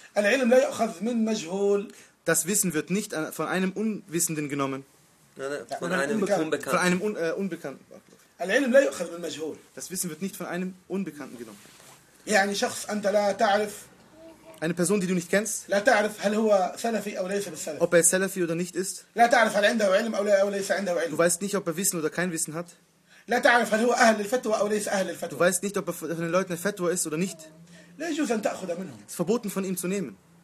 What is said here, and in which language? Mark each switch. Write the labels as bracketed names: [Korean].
[Arabic] العلم لا يؤخذ من مجهول. [German] Das Wissen wird nicht von einem Unwissenden genommen. Von einem Unbekannten. [Arabic] العلم لا يؤخذ من مجهول. [German] Das Wissen wird nicht von einem Unbekannten genommen. [Arabic] يعني شخص أنت لا تعرف. [German] Eine Person, die du nicht kennst. [Arabic] لا تعرف هل هو سلفي أو ليس بالسلف. [German] Ob er سلفي oder nicht ist. [Arabic] لا تعرف هل عنده علم أو ليس عنده علم. [German] Du weißt nicht, ob er Wissen oder kein Wissen hat. [Arabic] لا تعرف هل هو أهل الفتوى أو ليس أهل الفتوى. [German] Du weißt nicht, ob er von den Leuten الفتوى ist oder nicht. [Arabic] لا يجوز أن تأخذ منهم. [German] Es ist verboten, von ihm zu nehmen.